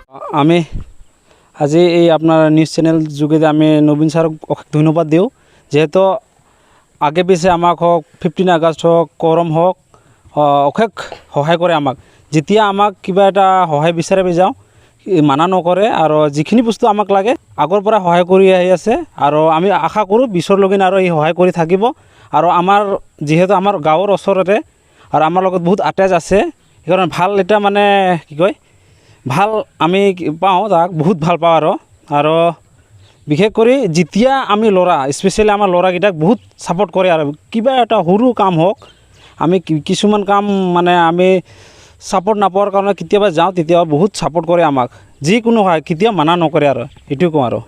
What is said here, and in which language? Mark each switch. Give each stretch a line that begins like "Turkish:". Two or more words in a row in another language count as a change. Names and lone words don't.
Assamese: আমি আজি এই আপনার নিউজ চ্যানেল যোগে আমি নবীন স্যারক ধন্যবাদ দিও যেহেতু আগে পিছে আমাক হোক 15 আগস্ট হোক করম হোক অশেষ সহায় করে আমাক যেতিয়া আমাক কিবা এটা সহায় বিচাৰিব যাওঁ মানা নকৰে আৰু যিখিনি বস্তু আমাক লাগে আগৰ পৰা সহায় কৰি আহি আছে আৰু আমি আশা কৰোঁ বিশ্বৰলৈকে আৰু এই সহায় কৰি থাকিব আৰু আমাৰ যেহেতু আমাৰ গাঁৱৰ ওচৰতে আৰু আমাৰ লগত বহুত আটাচ আছে সেইকাৰণে ভাল এটা মানে কি কয় ভাল আমি পাওঁ তাক বহুত ভাল পাওঁ আৰু বিশেষ কৰি যেতিয়া আমি ল'ৰা স্পেচিয়েলি আমাৰ ল'ৰাকেইটাক বহুত ছাপোৰ্ট কৰে আৰু কিবা এটা সৰু কাম হওক আমি কিছুমান কাম মানে আমি ছাপোৰ্ট নাপাৱাৰ কাৰণে কেতিয়াবা যাওঁ তেতিয়া বহুত ছাপোৰ্ট কৰে আমাক যিকোনো হয় কেতিয়া মানা নকৰে আৰু এইটো কওঁ আৰু